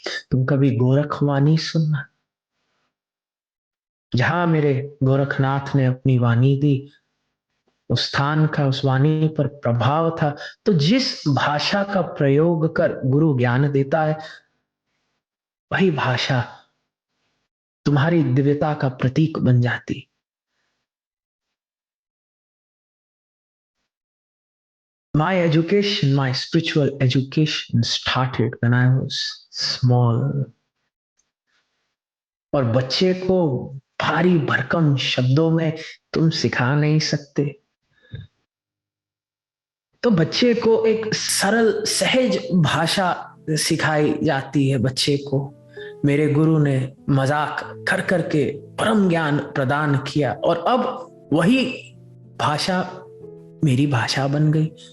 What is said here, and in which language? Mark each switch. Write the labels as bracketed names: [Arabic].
[Hindi] तुम कभी गोरख वाणी सुनना, जहां मेरे गोरखनाथ ने अपनी वाणी दी, उस स्थान का, उस वाणी पर प्रभाव था। तो जिस भाषा का प्रयोग कर गुरु ज्ञान देता है, वही भाषा तुम्हारी दिव्यता का प्रतीक बन जाती। [English] My education, my spiritual education started when I was small. [Hindi] और बच्चे को भारी भरकम शब्दों में तुम सिखा नहीं सकते। तो बच्चे को एक सरल सहज भाषा सिखाई जाती है। बच्चे को मेरे गुरु ने मजाक कर करके परम ज्ञान प्रदान किया, और अब वही भाषा मेरी भाषा बन गई।